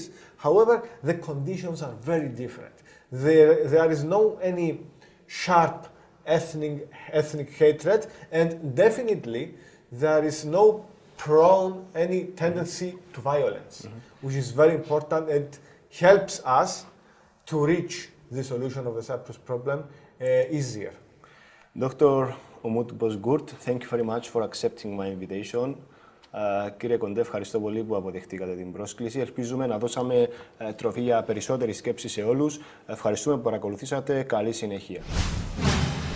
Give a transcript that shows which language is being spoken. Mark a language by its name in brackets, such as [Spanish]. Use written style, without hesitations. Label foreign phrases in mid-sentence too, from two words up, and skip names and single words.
[English] However, the conditions are very different. There is no any sharp ethnic hatred, and definitely there is no any tendency to violence, which is very important and helps us to reach the solution of the Cyprus problem easier. Dr. Umut Bozgurt, thank you very much for accepting my invitation. [Greek] Κύριε Κοντέ, ευχαριστώ πολύ που αποδεχτήκατε την πρόσκληση. Ελπίζουμε να δώσαμε τροφή για περισσότερη σκέψη σε όλους. Ευχαριστούμε που παρακολουθήσατε. Καλή συνέχεια.